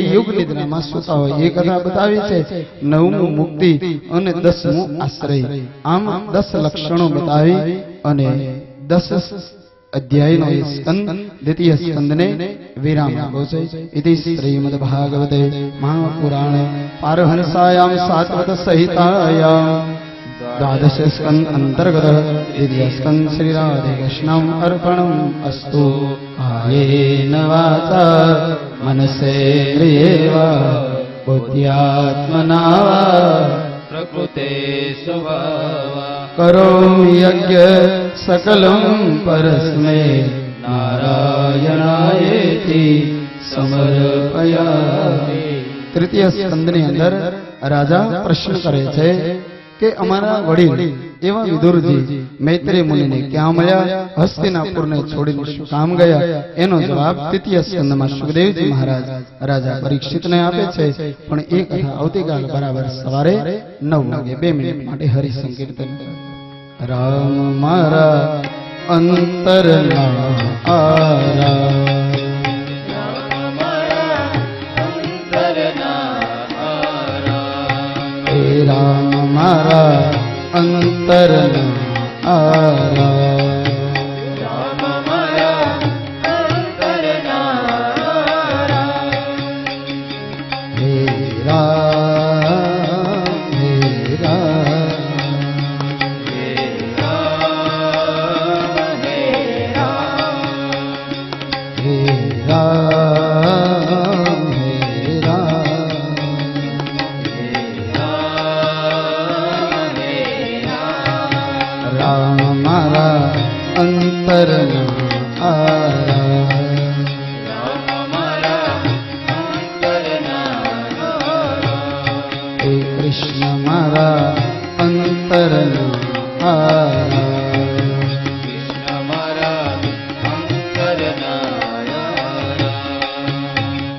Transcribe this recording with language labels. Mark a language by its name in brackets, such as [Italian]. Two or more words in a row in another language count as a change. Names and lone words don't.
[Gujarati] યુગ નિદ્રામાં સૂતા હોય એ કથા બતાવી છે નવમું મુક્તિ અને 10મું આશ્રય આમ 10 લક્ષણો બતાવી અને 10 અધ્યાયનો એ સ્કંદ દ્વિતીય સ્કંદને વિરામ આપ્યો છે [Sanskrit] इति श्रीमद भागवते महापुराणे पारहंसायाम सात्वत सहितायाम द्वादश स्कंद अंतर्गत द्वितीय स्कंद श्री राधे कृष्णम अर्पणम अस्तु कायेन वाचा मनसेन्द्रियेवा बुद्ध्यात्मना प्रकृते स्वभावा करोमि यज्ञ सकलं परस्मै नारायणायेति समर्पयामि तृतीय स्कंदની [Gujarati] અંદર રાજા પ્રશ્ન કરે છે કે અમારા વડીલ એવા વિદુરજી મૈત્રી મુનિને ક્યાં મળ્યા હસ્તિનાપુરને છોડીને શું કામ ગયા એનો જવાબ તૃતીય સ્કંદમાં સુખદેવજી મહારાજ રાજા પરીક્ષિતને આપે છે પણ એ કથા આવતીકાલ બરાબર સવારે 9 વાગે 2 મિનિટ માટે હરિ સંકીર્તન રામ મારા અંતરના આરા રામ મારા અંતરના આરા રામ મારા અંતરના હે રામ હે રામ હે રામ હે રામ હે રામ હે રામ રામ મારા અંતરના આરા રામ મારા અંતરના હે કૃષ્ણ મારા અંતરના આરા કૃષ્ણ મારા અંતરના